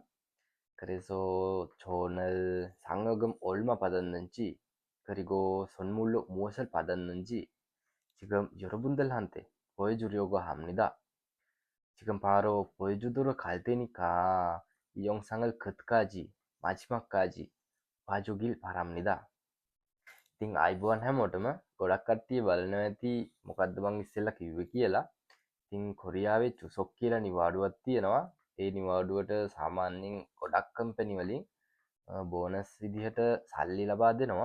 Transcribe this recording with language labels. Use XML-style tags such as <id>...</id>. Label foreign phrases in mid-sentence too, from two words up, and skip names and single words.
<ko>그래서 저 오늘 상여금 얼마 받았는지, 그리고 선물로 무엇을 받았는지 지금 여러분들한테 보여주려고 합니다. 지금 바로 보여주도록 할 테니까 이 영상을 끝까지, 마지막까지 봐주길 바랍니다.</ko> <si>ඉතින් අයිබුවන් හැමෝටම ගොඩක් කට්ටිය බලනවා ඇති මොකද්ද මං ඉස්සෙල්ලා කිව්වේ කියලා. ඉතින් කොරියාවේ චුසොක් කියලා නිවාඩුවක් තියෙනවා. ඒ නිවාඩුවට සාමාන්‍යයෙන් ගොඩක් කම්පැනි වලින් බෝනස් විදිහට සල්ලි ලබා දෙනවා.</si>